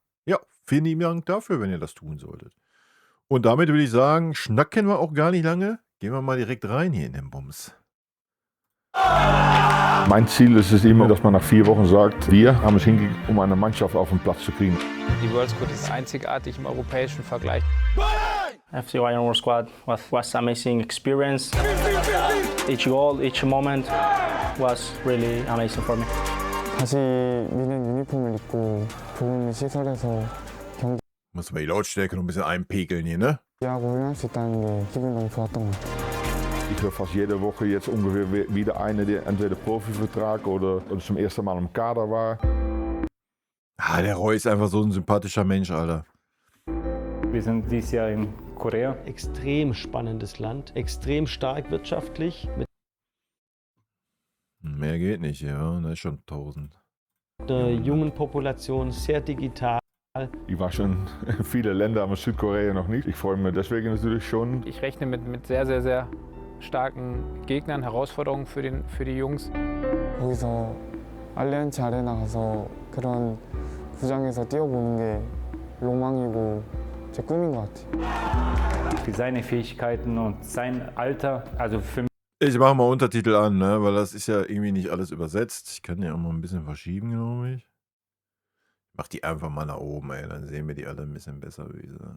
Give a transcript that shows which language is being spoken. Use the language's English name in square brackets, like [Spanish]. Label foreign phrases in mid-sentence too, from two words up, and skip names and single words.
[German] Ja, vielen lieben Dank dafür, wenn ihr das tun solltet. Und damit würde ich sagen, schnacken wir auch gar nicht lange. Gehen wir mal direkt rein hier in den Bums. Mein Ziel ist es immer, dass man nach 4 Wochen sagt, wir haben es hingekriegt, um eine Mannschaft auf den Platz zu kriegen. Die World Squad ist einzigartig im europäischen Vergleich. [English] FC Bayern World Squad was amazing experience. Each goal, each moment was really amazing for me. [Korean] 다시 미는 유니폼을 입고 좋은 시설에서 [German] Muss man die Lautstärke noch ein bisschen einpegeln hier, ne? [Korean] 경기하고 훈련할 수 있다는 게 기분이 너무 좋았던 것 같아요. [German] Ich höre fast jede Woche jetzt ungefähr wieder einer, der entweder Profivertrag oder zum ersten Mal im Kader war. Ah, der Roy ist einfach so ein sympathischer Mensch, Alter. Wir sind dieses Jahr in Korea. Extrem spannendes Land, extrem stark wirtschaftlich, mit Mehr geht nicht, ja, das ist schon 1000. einer jungen Population, sehr digital. Ich war schon in viele Länder, aber Südkorea noch nicht. Ich freue mich deswegen natürlich schon. Ich rechne mit sehr, sehr, sehr starken Gegnern, Herausforderungen für die Jungs. [Korean] 거기서 알리안츠 아레나 가서 그런 구장에서 뛰어보는 게 로망이고 제 꿈인 것 같아요. [German] Für seine Fähigkeiten und sein Alter, also für mich Ich mache mal Untertitel an, ne? Weil das ist ja irgendwie nicht alles übersetzt. Ich kann ja auch mal ein bisschen verschieben, glaube ich. Mach die einfach mal nach oben, ey. Dann sehen wir die alle ein bisschen besser, würde ich sagen.